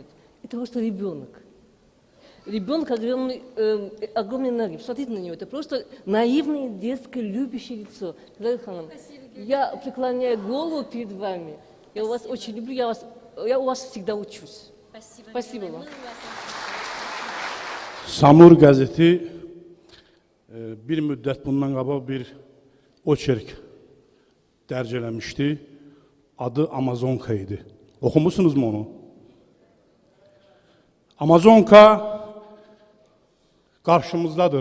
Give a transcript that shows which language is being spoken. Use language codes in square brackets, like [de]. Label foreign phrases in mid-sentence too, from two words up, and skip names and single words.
[ru] Это просто ребенок. Ребенок огромной энергии. Посмотрите на него. Это просто наивное, детское, любящее лицо. Я преклоняю голову перед вами. Я вас очень люблю. Я у вас всегда учусь. Спасибо. Спасибо вам. [az] Samur qəzeti bir müddət bundan qabaq bir oçerk dərc eləmişdi. Adı Amazonka idi. Oxumusunuzmu onu? Amazonka qarşımızdadır.